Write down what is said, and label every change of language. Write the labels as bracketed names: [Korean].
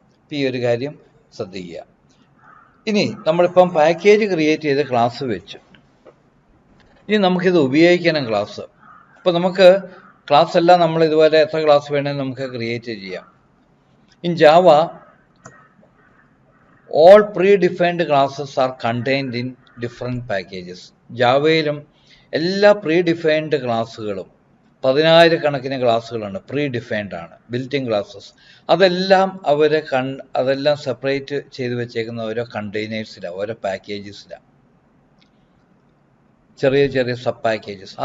[Malayalam] ഈ ഒരു കാര്യം ശ്രദ്ധിക്കുക. ഇനി നമ്മളിപ്പം പാക്കേജ് ക്രിയേറ്റ് ചെയ്ത് ക്ലാസ് വെച്ചു, ഇനി നമുക്കിത് ഉപയോഗിക്കണം ക്ലാസ്. അപ്പോൾ നമുക്ക് ക്ലാസ് എല്ലാം നമ്മൾ ഇതുപോലെ എത്ര ക്ലാസ് വേണമെങ്കിൽ നമുക്ക് ക്രിയേറ്റ് ചെയ്യാം. [English] In Java all pre-defined classes are contained in different packages. [Malayalam] ജാവയിലും എല്ലാ പ്രീ-ഡിഫൈൻഡ് ക്ലാസ്സുകളും 10,000 കണക്കിന് ക്ലാസ്സുകളുണ്ട്, പ്രീ-ഡിഫൈൻഡ് ആണ്, ബിൽറ്റ് ഇൻ ക്ലാസ്സസ്. അതെല്ലാം അതെല്ലാം സെപ്പറേറ്റ് ചെയ്ത് വെച്ചേക്കുന്ന ഓരോ കണ്ടെയ്നേഴ്സിലാണ്, ഓരോ പാക്കേജസിലാണ്, ചെറിയ സബ് പാക്കേജസ്.